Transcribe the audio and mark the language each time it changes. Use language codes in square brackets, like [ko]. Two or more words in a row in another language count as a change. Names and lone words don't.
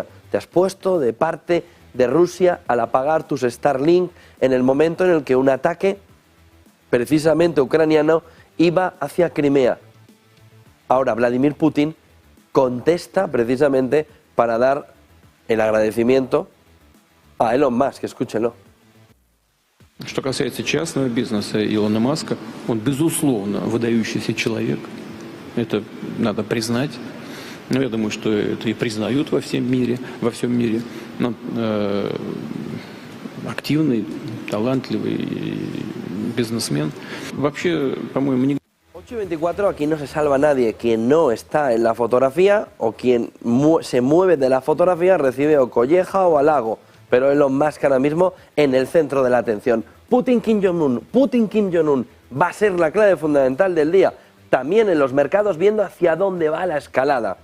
[es] Te has puesto de parte de Rusia al apagar tus Starlink en el momento en el que un ataque, precisamente ucraniano, iba hacia Crimea. Ahora Vladimir Putin contesta precisamente para dar el agradecimiento a Elon Musk. Escúchenlo. [ru] Что касается частного бизнеса Илона Маска, он, безусловно, выдающийся человек. Это надо признать. Но я думаю, что это и признают во всем мире. Но, активный, талантливый бизнесмен. Вообще, по-моему, не... [es] 8:24, aquí no se salva nadie. Quien no está en la fotografía o quien se mueve de la fotografía recibe o colleja o halago. Pero Elon Musk ahora mismo en el centro de la atención. Putin Kim Jong-un va a ser la clave fundamental del día. También en los mercados, viendo hacia dónde va la escalada.